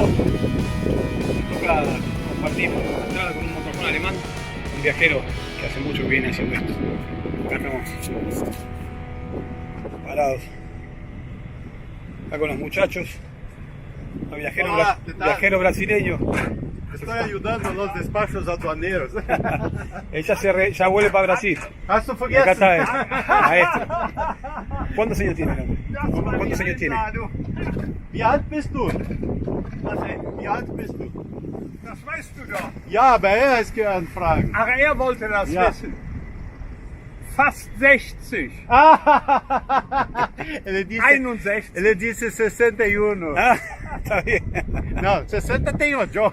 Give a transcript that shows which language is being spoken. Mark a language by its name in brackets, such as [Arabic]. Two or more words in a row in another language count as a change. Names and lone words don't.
[Spanish] Nos toca compartir la entrada con un motorhome alemán, un viajero que hace mucho que viene haciendo esto. Acá estamos parados. Acá con los muchachos. El viajero brasileño. Estoy ayudando a los despachos aduaneros. Ella ya vuelve para Brasil. [German] Hast du [Spanish] Y acá [German] vergessen? [Spanish] está él, maestro. ¿Cuántos años tiene, hombre? ¿Cuántos años tiene? [German] Wie alt bist du? Wie alt bist du? Das weißt du doch. Ja, aber er ist gern fragen. Ach, er wollte das Ja. wissen. Fast 60. [Portuguese] Ele disse, 61. ele disse 61. [Spanish] Ah, está bien. [Portuguese] Não, 60 tenho eu.